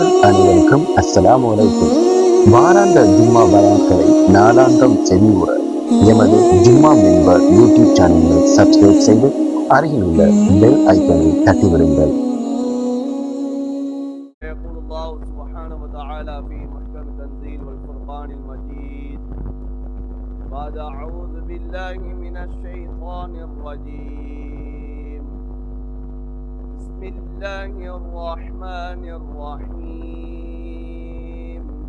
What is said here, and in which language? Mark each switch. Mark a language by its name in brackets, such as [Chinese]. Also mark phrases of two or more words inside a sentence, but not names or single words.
[Tamil] அனைவருக்கும் [Arabic] السلام عليكم. [Tamil] வாராந்த ஜும்மா பயான்களை நாளாந்தம் செவியுற எமது ஜும்மா மெம்பர் [English] YouTube channel [Tamil] சப்ஸ்கிரைப் செய்து அருகில் உள்ள [English] bell icon [Tamil] தட்டிவிடுங்கள். [Arabic] يقول الله سبحانه وتعالى في محكم التنزيل والفرقان المجيد بعد أعوذ بالله من الشيطان الرجيم بسم الله الرحمن الرحيم